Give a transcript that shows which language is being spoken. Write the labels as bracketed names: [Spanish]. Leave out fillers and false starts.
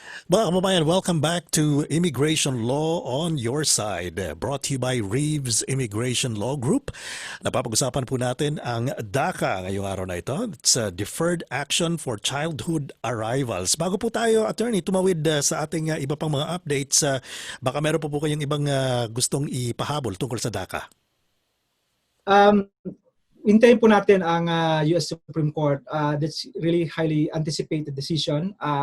[Filipino] Mga kababayan, [English] welcome back to Immigration Law on Your Side, brought to you by Reeves Immigration Law Group. [Filipino] Napapag-usapan po natin ang DACA ngayong araw na ito. [English] It's a Deferred Action for Childhood Arrivals. [Filipino] Bago po tayo, Attorney, tumawid sa ating iba pang mga updates, baka meron po kayong ibang gustong ipahabol tungkol sa DACA. Hintayin po natin ang US Supreme Court. [English] That's really highly anticipated decision.